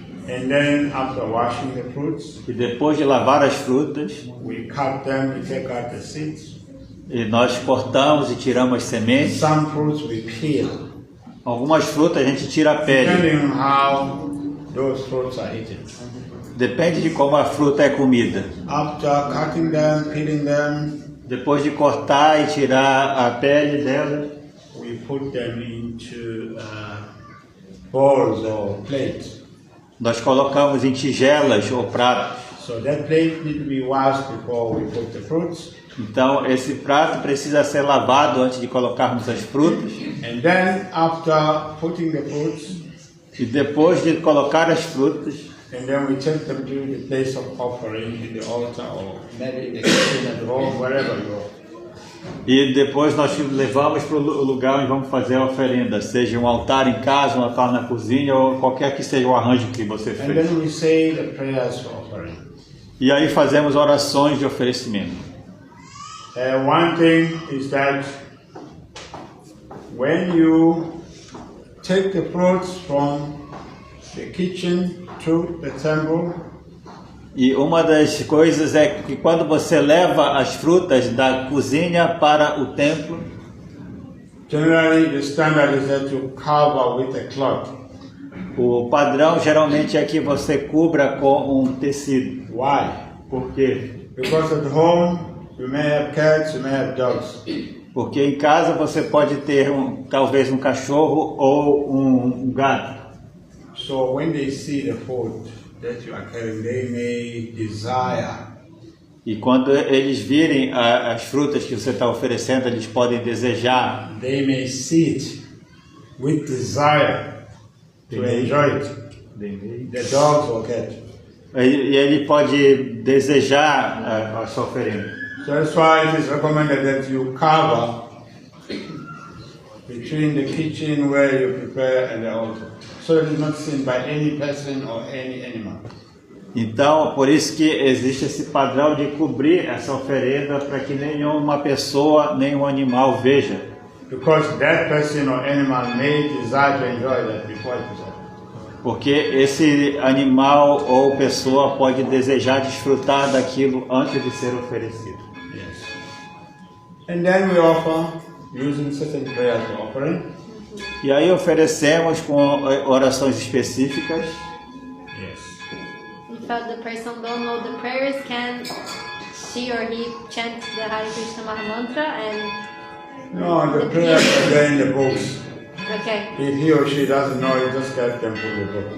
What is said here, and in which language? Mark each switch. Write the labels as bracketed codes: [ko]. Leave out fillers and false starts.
[en] And then after washing the fruits, [pt] E depois de lavar as frutas, [en] we cut them, we take out the seeds. [pt] e nós cortamos e tiramos as sementes. [en] Some fruits we peel, [pt] Algumas frutas a gente tira a pele. [en] depending on how those fruits are eaten. [pt] Depende de como a fruta é comida. [en] After cutting them, peeling them, [pt] Depois de cortar e tirar a pele delas, [en] we put them into bowls or plates. [pt] nós colocamos em tigelas ou pratos. [en] So that plate need to be washed before we put the fruits. [pt] Então esse prato precisa ser lavado antes de colocarmos as frutas. [en] And then after putting the fruits, [pt] E depois de colocar as frutas, [en] and then we take them to the place of offering in the altar or maybe in the kitchen at home, wherever you go. [pt] e depois nós levamos para o lugar onde vamos fazer a oferenda, seja um altar em casa, um altar na cozinha ou qualquer que seja o arranjo que você [en] And [pt] fez. [en] then we say the prayers for offering. [pt] E aí fazemos orações de oferecimento. [en] One thing is that when you take the fruits from the kitchen to the temple, [pt] E uma das coisas é que quando você leva as frutas da cozinha para o templo, [en] generally the standard is that you cover with a cloth. [pt] o padrão geralmente é que você cubra com um tecido. [en] Why? [pt] Por quê? [en] Because at home you may have cats, you may have dogs. [pt] Porque em casa você pode ter talvez um cachorro ou um gato. [en] So when they see the food that you are carrying, they may desire. [pt] E quando eles virem as frutas que você está oferecendo, eles podem desejar. [en] They may see it with desire to enjoy it. The dogs or cat. [pt] E ele pode desejar a sua oferenda. [en] So that's why it is recommended that you cover between the kitchen where you prepare and the altar, so it is not seen by any person or any animal. [pt] Então, por isso que existe esse padrão de cobrir essa oferenda para que nenhuma pessoa, nenhum animal veja. [en] Because that person or animal may desire to enjoy that before it is offered. [pt] Porque esse animal ou pessoa pode desejar desfrutar daquilo antes de ser oferecido. [en] Yes. And then we offer using certain prayers for offering. [pt] E aí oferecemos com orações específicas. [en] Yes. If the person don't know the prayers, can she or he chant the Hare Krishna Maha Mantra and No, the prayers are there in the books. okay, If he or she doesn't know, you just get them from the book.